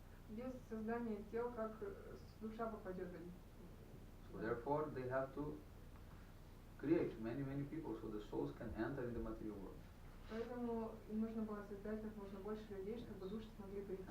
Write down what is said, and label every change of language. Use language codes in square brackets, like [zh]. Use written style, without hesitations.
[ru] Без создания тел, как душа попадет в. [en] So therefore, they have to create many people so the souls can enter in the material world. [ru] Поэтому им нужно было создать как можно больше людей, чтобы души смогли прийти в